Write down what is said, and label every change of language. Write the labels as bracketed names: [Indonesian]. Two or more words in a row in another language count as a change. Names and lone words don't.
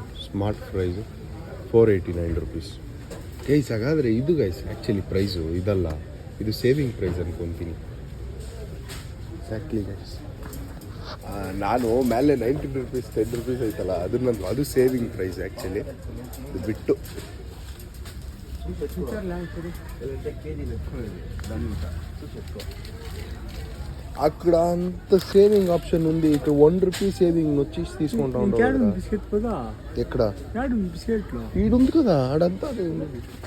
[English] Smart price 489 rupees. [Kannada] ಗೈಸ್ ಹಾಗಾದರೆ ಇದು [English] guys actually price [Kannada] ಇದಲ್ಲ, ಇದು [English] saving price [Kannada] ಅನ್ಕೊತೀನಿ. [English] Exactly guys. [Kannada] ನಾನು ಮೇಲೆ 19 ರುಪೀಸ್ 10 ರುಪೀಸ್ ಐತಲ್ಲ ಅದು [English] saving price actually. [Kannada] ಇದು ಬಿಟ್ಟು [Telugu] అక్కడ అంత [English] saving option [Telugu] ఉంది. ఇక్కడ 1 రూపీ సేవింగ్ వచ్చేసి తీసుకుంటా ఉంటాం. బిస్కెట్ కదా ఎక్కడ బిస్కెట్ లో ఈడుంది కదా ఆడంతా అదే ఉంది.